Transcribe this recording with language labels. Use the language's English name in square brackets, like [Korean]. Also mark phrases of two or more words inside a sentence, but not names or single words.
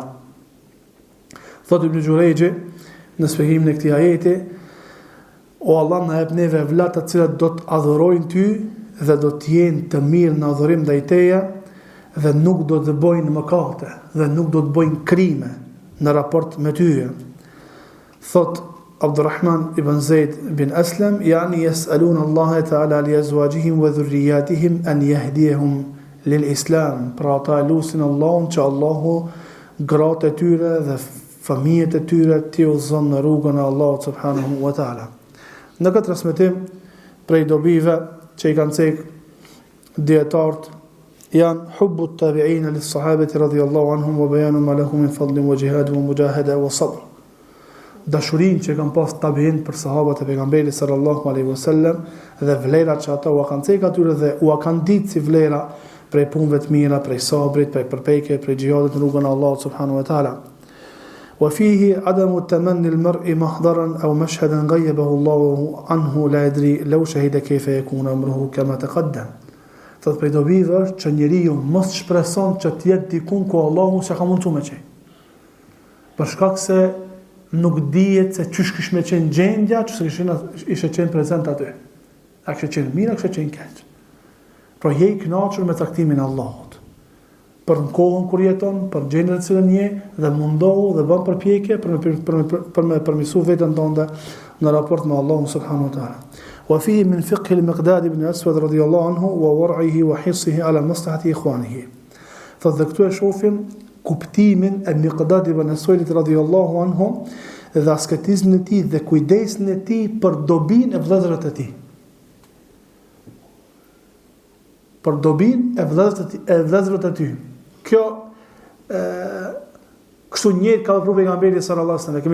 [Albanian] Thot Ibn Jurayji në shpjegimin e këtij ajeti, o Allah na jep neve vëlla të cilët do të adhurojnë ty dhe do të jenë të mirë në adhurim ndaj teje dhe nuk do të bëjnë mëkate dhe nuk do të bëjnë krime në raport me ty. [Arabic] Thot Abdurrahman ibn Zaid bin Aslam, يعني يسألون الله تعالى لأزواجهم وذرياتهم أن يهديهم للإسلام. [Albanian] Pra ata lutin Allahun që Allahu gratë e tyre dhe fëmijët e tyre t'i udhëzon në rrugën e Allahut [Arabic] سبحانه وتعالى. [Albanian] Në këtë transmetim prej dobive që i kanë cekë dietarët janë [Arabic] حب التابعين للصحابة رضي الله عنهم وبيان ما لهم من فضل وجهاد ومجاهدة وصبر. [Albanian] Dashurin që kanë pas tabi'in për sahabët e pejgamberit [Arabic] صلى الله عليه وسلم [Albanian] dhe vlerat që ata u kanë cekë atyre dhe u kanë ditë si vlera prej punëve të mira, prej sabrit, prej përpjekjeve, prej xhihadit në rrugën e Allahut [Arabic] سبحانه وتعالى. وفيه عدم تمني المرء محضرا أو مشهدا غيبه الله عنه لا يدري لو شهد كيف يكون أمره كما تقدم. [Albanian] Thot prej dobive është që njeriu mos shpreson që të jetë dikun ku Allahu s'e ka mundsuar me qenë. Për shkak se nuk dihet se çish kish me qenë gjendja, çse ishte qenë prezant aty. A kishte qenë mirë, a kishte qenë keq. Pra je i kënaqur me traktimin e Allahut. Për në kohën kur jeton, për gjendjen që je dhe mundohu dhe bën përpjekje për me përmirësuar veten tënde në raport me Allahun [Arabic] سبحانه وتعالى. وفيه من فقه المقداد بن الأسود رضي الله عنه وورعه وحرصه على مصلحة إخوانه. [Albanian] Thotë këtu e shohim kuptimin e Miqdad ibn Aswadit [Arabic] رضي الله عنه [Albanian] dhe asketizmin e tij dhe kujdesin e tij për dobinë e vëllezërve të tij. Për dobinë e vëllezërve të tij. Kjo kështu njëjtë ka vepruar pejgamberi [Arabic] صلى الله عليه وسلم.